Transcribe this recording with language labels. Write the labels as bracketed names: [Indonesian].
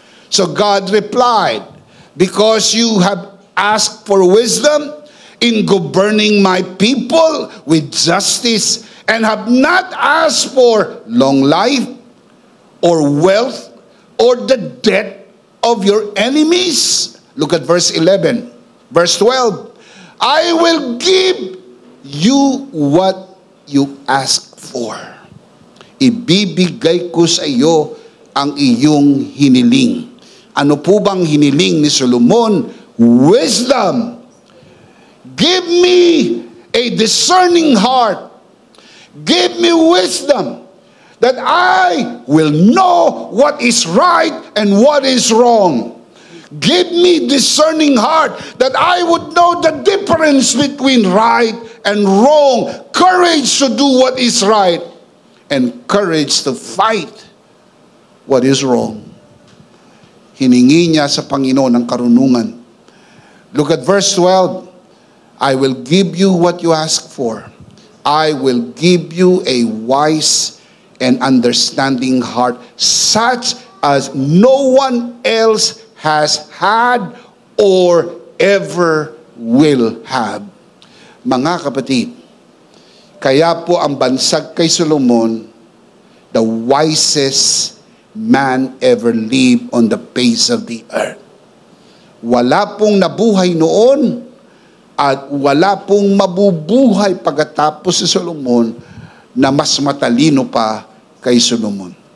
[English] So God replied, because you have asked for wisdom in governing my people with justice and have not asked for long life or wealth or the death of your enemies. Look at verse 11. Verse 12. I will give you what you ask for. [Filipino] Ibibigay ko sa iyo ang iyong hiniling. Ano po bang hiniling ni Solomon? Wisdom. [English] Give me a discerning heart. Give me wisdom that I will know what is right and what is wrong. Give me discerning heart that I would know the difference between right and wrong. Courage to do what is right and courage to fight what is wrong. [Filipino] Hiningi niya sa Panginoon ang karunungan. [English] Look at verse 12. I will give you what you ask for. I will give you a wise and understanding heart, such as no one else has had or ever will have. [Filipino] Mga kapatid, kaya po ang bansag kay Solomon [English] the wisest man ever lived on the face of the earth. [Filipino] Wala pong nabuhay noon at wala pong mabubuhay pagkatapos si Solomon na mas matalino pa kay Solomon.